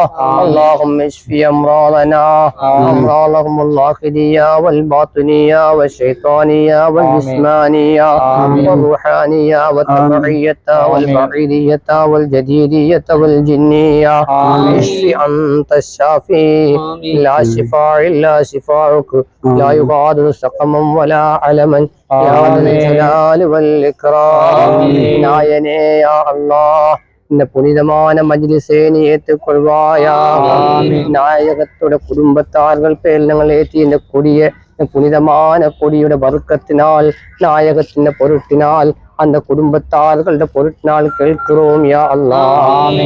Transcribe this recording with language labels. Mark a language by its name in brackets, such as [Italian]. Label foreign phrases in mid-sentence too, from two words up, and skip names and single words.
[Arabic] اللهم اشف أمراضنا أمراضهم الداخلية والباطنية والشيطانية والجسمانية والروحانية والطبيعية والبعيدية والجديدية والجنية. اشف أنت الشافي لا شفاء إلا شفاءك لا يغادر سقما ولا علما يا ذا الجلال والإكرام. [Tamil] நாயனே [Arabic] يا الله [Tamil] இந்த புனிதமான மஜ்லிஸை நீ ஏற்றுக்கொள்வாயா. நாயகத்தோட குடும்பத்தார்கள் பேர் நாங்கள் ஏற்றி இந்த கொடிய புனிதமான கொடியோட வர்க்கத்தினால் நாயகத்தின் பொருட்டினால் அந்த குடும்பத்தார்களோட பொருட்டினால் கேட்கிறோம் [Arabic] يا الله.